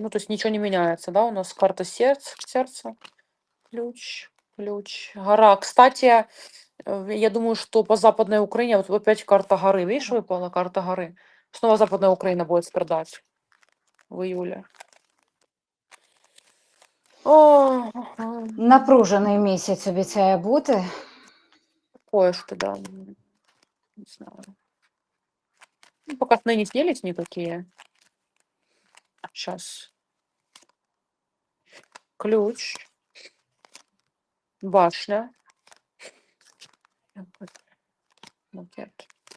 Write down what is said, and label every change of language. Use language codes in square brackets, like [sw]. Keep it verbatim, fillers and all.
[ru] Ну, то есть ничего не меняется, да? У нас карта сердца, сердце, ключ, ключ, гора. Кстати, Э, я думаю, что по Западной Украине, вот опять карта горы, видишь, выпала карта горы. Снова Западная Украина будет страдать в июле. О, [uk] Напружений місяць обіцяє бути. [ru] такое что, да. м, Не знаю. Ну, пока сны не снились никакие. Сейчас. Ключ, башня, какой-то макет.